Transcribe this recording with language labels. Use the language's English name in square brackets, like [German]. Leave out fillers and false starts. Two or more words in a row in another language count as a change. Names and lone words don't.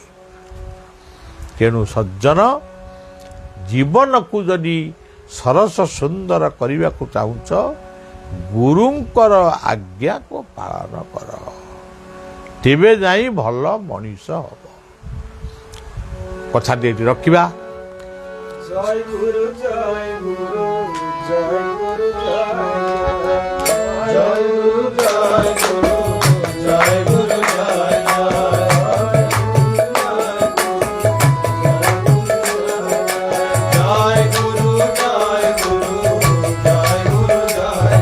[Odia] ତେଣୁ ସଜ୍ଜନ, ଜୀବନକୁ ଯଦି ସରସ ସୁନ୍ଦର କରିବାକୁ ଚାହୁଁଛ, ଗୁରୁଙ୍କର ଆଜ୍ଞାକୁ ପାଳନ କର, ତେବେ ଯାଇ ଭଲ ମଣିଷ ହବ। କଥାଟି ଏଠି ରଖିବା। [Bangla] জয় গুরু জয় গুরু জয় গুরু জয় গুরু জয় গুরু জয় গুরু জয় জয় গুরু জয় গুরু জয় গুরু জয়